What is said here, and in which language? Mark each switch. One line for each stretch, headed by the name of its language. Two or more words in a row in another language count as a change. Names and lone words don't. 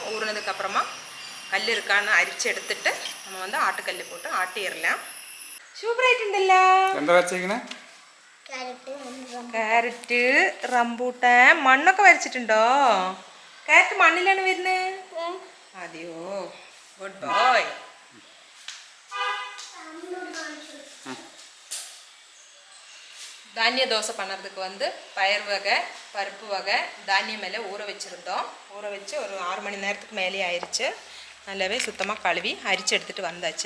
Tamil: ஊறினதுக்கப்புறமா கல் இருக்கான்னு அரிச்சு எடுத்துட்டு நம்ம வந்து ஆட்டுக்கல் போட்டு ஆட்டிடலாம்.
Malayalam: സൂപ്പറായിട്ടുണ്ടല്ല. എന്താ വെച്ചേക്കണേ? ക്യാരറ്റ്, റംബൂട്ടാൻ, മണ്ണൊക്കെ വരച്ചിട്ടുണ്ടോ? ക്യാരറ്റ് മണ്ണിലാണ് വരുന്നത്? അതെയോ,
English: good boy.
Tamil: தானிய தோசை பண்ணுறதுக்கு வந்து பயிர் வகை, பருப்பு வகை, தானியம் மேலே ஊற வச்சுருந்தோம். ஊற வச்சு ஒரு 6 மணி நேரத்துக்கு மேலே ஆயிடுச்சு. நல்லாவே சுத்தமாக கழுவி அரிச்சு எடுத்துகிட்டு வந்தாச்சு.